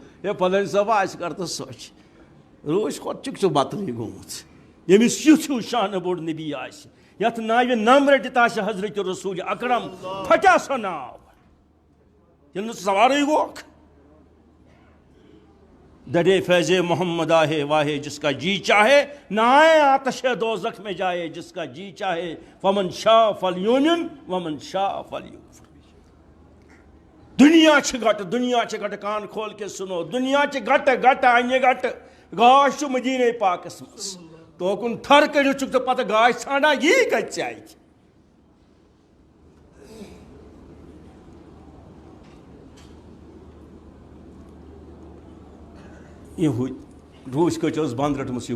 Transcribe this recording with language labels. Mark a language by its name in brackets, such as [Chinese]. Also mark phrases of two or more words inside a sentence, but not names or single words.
[Kashmiri] ہے فلٲنۍ صٲبا اَسہِ کر تہٕ سۄچھ. روٗس کھۄتہٕ چھُکھ ژٕ بَتلٕے گوٚمُت. ییٚمِس یُتھ ہیوٗ شانہٕ بوٚڑ نبی آسہِ، یَتھ ناوِ نَم رٔٹِتھ آسہِ حضرت رسول اکرم، پھٹیا سۄ ناو ییٚلہِ نہٕ ژٕ سوارٕے گوکھ. [Urdu] دڑے فیض محمد آہے واہے جس کا جی چاہے، نہ آئے آتش دوزخ میں جائے جس کا جی چاہے. [Arabic] فمن شاء فلیؤمن ومن شاء فلیکفر. [Kashmiri] دنیا چھِ گٹہٕ، دنیا چھِ گٹہٕ. [Urdu] کان کھول کے سنو. [Kashmiri] دنیا چھِ گٹہٕ گٹہٕ اَنہِ گٹہٕ. گاش چھُ مدیٖنے پاکس منٛز. توکُن تھر کٔڑِتھ چھُکھ ژٕ پتہٕ گاش ژھانڈان، یی کَتہِ ژےٚ اَتہِ؟ یہوٗدۍ روٗس کٔٹۍ ٲس بنٛد رٔٹمٕژ.